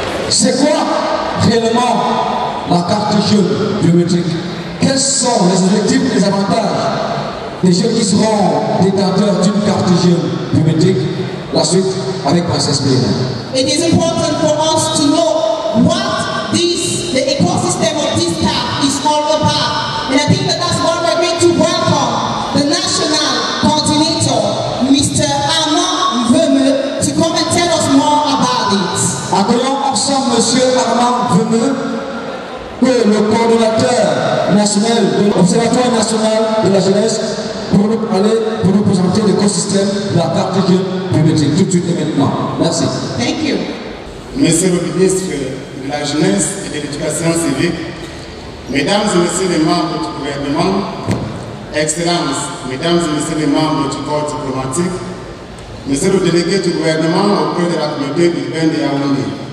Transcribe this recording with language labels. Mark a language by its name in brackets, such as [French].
[French] C'est quoi réellement la carte jeune biométrique? Quels sont les objectifs et les avantages des jeunes qui seront détenteurs d'une carte jeune biométrique? La suite avec Princesse Bénin. [English] It is important for us to know what the ecosystem of this card is all about. And I think that's why we're going to welcome the national coordinator, Mr. Armand Vemeux, to come and tell us more about it. [French] Accueillons ensemble M. Armand Vemeux, le coordonnateur national de l'Observatoire national de la jeunesse, pour nous présenter l'écosystème de la carte jeune biométrique tout de suite et maintenant. Merci. [English] Thank you. [French] Monsieur le ministre de la Jeunesse et de l'Éducation civique, Mesdames et Messieurs les membres du gouvernement, Excellences, Mesdames et Messieurs les membres du corps diplomatique, Monsieur le délégué du gouvernement auprès de la communauté urbaine de Yaoundé,